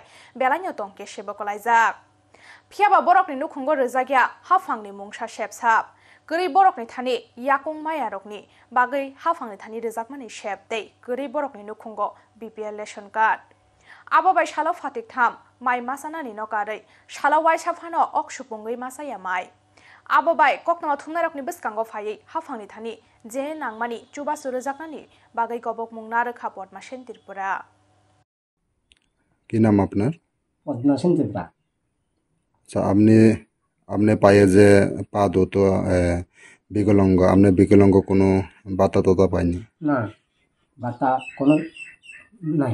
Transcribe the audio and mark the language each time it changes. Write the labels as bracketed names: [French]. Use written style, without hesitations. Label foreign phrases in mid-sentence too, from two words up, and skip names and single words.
[Kok Borok] बेलाइनो तंके सेबकलाइजाक फियाबा बरकनि नुखुंगो रोजागिया हाफांनि मुंसा सेबसाब गरि बरकनि थानि याकुं मायारकनि बागै हाफांनि थानि रोजाकमानि सेबदै गरि बरकनि नुखुंगो बीपीएल रेशन कार्ड आबो बाय सालाव फातिक थाम माइ मासानानि नकारै सालाव वाइ साफानो अक्सुपुंगै मासाया माइ आबो बाय कक्तमा थुमनारकनि बिस्कांगो फायै हाफांनि थानि जे नांमानि चुबासु रोजाकनानि बागै गबक मुंना रोखा पटमा सेन्तिरपुरा [Bangla] কি নাম আপনার? পদ্মা সেন্তিরপুরা। আচ্ছা আপনি পায়ে যে পা দুটো বিকলাঙ্গ আপনি বিকলাঙ্গ কোনো বাতা টাতা পাইনি? না বাতা কোনো নাই,